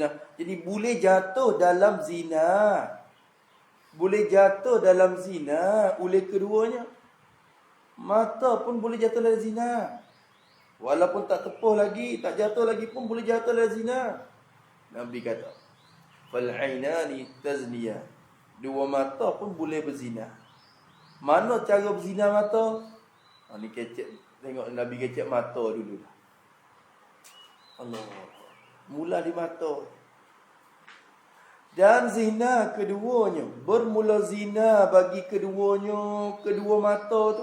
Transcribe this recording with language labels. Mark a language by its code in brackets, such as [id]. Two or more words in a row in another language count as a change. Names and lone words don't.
[ms] Jadi boleh jatuh dalam zina. Boleh jatuh dalam zina oleh keduanya. Mata pun boleh jatuh dalam zina. Walaupun tak tepuh lagi, tak jatuh lagi pun boleh jatuh dalam zina. Nabi kata, [ar] فالعينان تزنيان. [ms] Dua mata pun boleh berzina. Mana cara berzina mata? Ni kecek. Tengok Nabi kecek mata dulu dah. Allah. Mula di mata. Dan zina keduanya, bermula zina bagi keduanya, kedua mata tu.